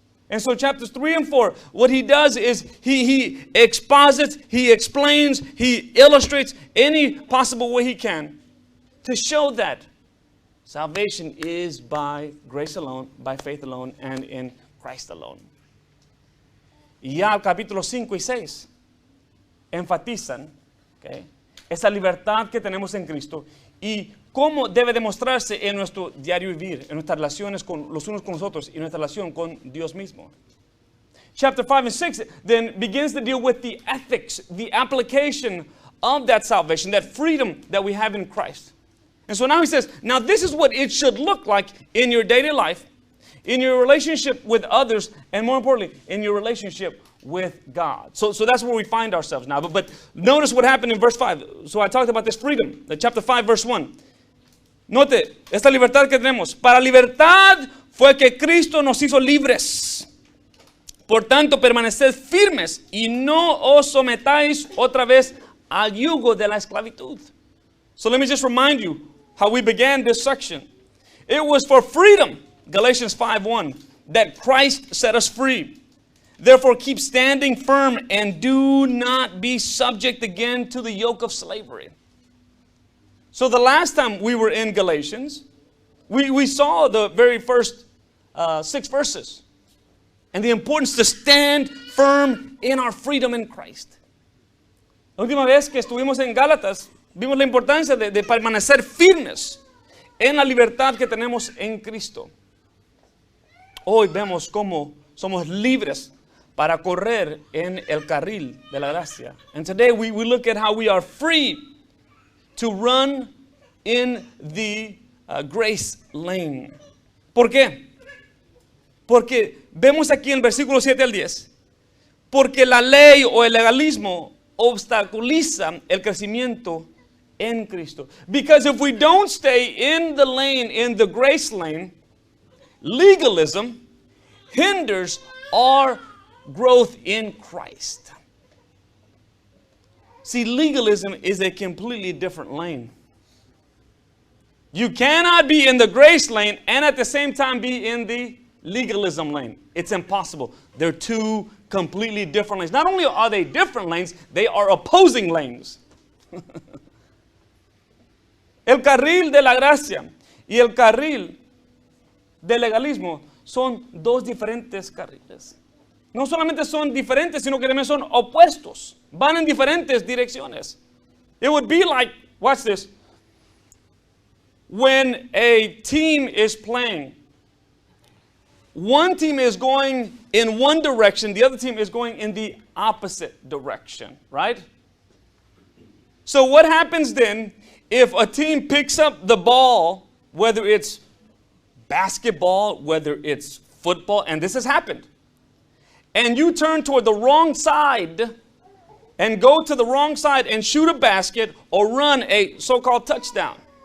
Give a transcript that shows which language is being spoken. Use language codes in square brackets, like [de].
[en] And so chapters 3 and 4, what he does is he exposits, he explains, he illustrates any possible way he can to show that salvation is by grace alone, by faith alone, and in Christ alone. [es] Y ya el capítulo 5 y 6 enfatizan, okay, esa libertad que tenemos en Cristo y cómo debe demostrarse en nuestro diario vivir, en nuestras relaciones con los unos con los otros y nuestra relación con Dios mismo. [en] Chapter 5 and 6 then begins to deal with the ethics, the application of that salvation, that freedom that we have in Christ. And so now he says, now this is what it should look like in your daily life, in your relationship with others, and more importantly, in your relationship with God. So that's where we find ourselves now. But notice what happened in verse 5. So I talked about this freedom, chapter 5, verse 1. [es] Note, esta libertad que tenemos. Para libertad fue que Cristo nos hizo libres. Por tanto, permaneced firmes y no os sometáis otra vez al yugo de la esclavitud. [en] So let me just remind you how we began this section. It was for freedom, Galatians 5:1, that Christ set us free. Therefore, keep standing firm and do not be subject again to the yoke of slavery. So the last time we were in Galatians, we saw the very first 6 verses and the importance to stand firm in our freedom in Christ. [es] La última vez que estuvimos en Gálatas, vimos la importancia de permanecer firmes en la libertad que tenemos en Cristo. Hoy vemos cómo somos libres para correr en el carril de la gracia. [en] And today we look at how we are free to run in the grace lane. [es] ¿Por qué? Porque vemos aquí en el versículo 7 al 10, porque la ley o el legalismo obstaculiza el crecimiento en Cristo. [en] Because if we don't stay in the lane, in the grace lane, legalism hinders our growth in Christ. See, legalism is a completely different lane. You cannot be in the grace lane and at the same time be in the legalism lane. It's impossible. They're two completely different lanes. Not only are they different lanes, they are opposing lanes. [es] El carril de la gracia y el carril del legalismo son dos diferentes carriles. No solamente son diferentes, sino que también son opuestos. Van en diferentes direcciones. [en] It would be like, watch this, when a team is playing, one team is going in one direction, the other team is going in the opposite direction, right? So what happens then if a team picks up the ball, whether it's basketball, whether it's football, and this has happened, and you turn toward the wrong side and go to the wrong side and shoot a basket or run a so-called touchdown?